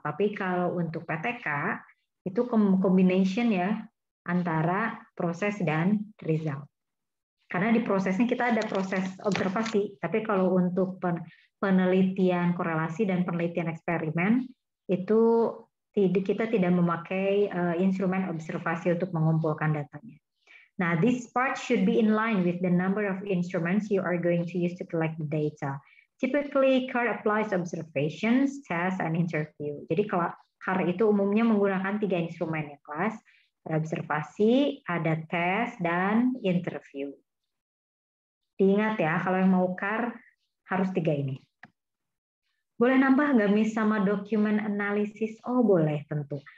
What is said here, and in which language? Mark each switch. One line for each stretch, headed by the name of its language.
Indonesian: Tapi kalau untuk PTK itu combination ya antara proses dan result. Karena di prosesnya kita ada proses observasi, tapi kalau untuk penelitian korelasi dan penelitian eksperimen itu kita tidak memakai instrumen observasi untuk mengumpulkan datanya.
English: Nah, this part should be in line with the number of instruments you are going to use to collect the data. Typically, CAR applies observations, tests, and interview.
Indonesian: Jadi CAR itu umumnya menggunakan 3 instrumen ya, kelas. Ada observasi, ada tes, dan interview. Diingat ya, kalau yang mau CAR harus 3 ini. Boleh nambah nggak Miss sama document analysis? Oh boleh tentu.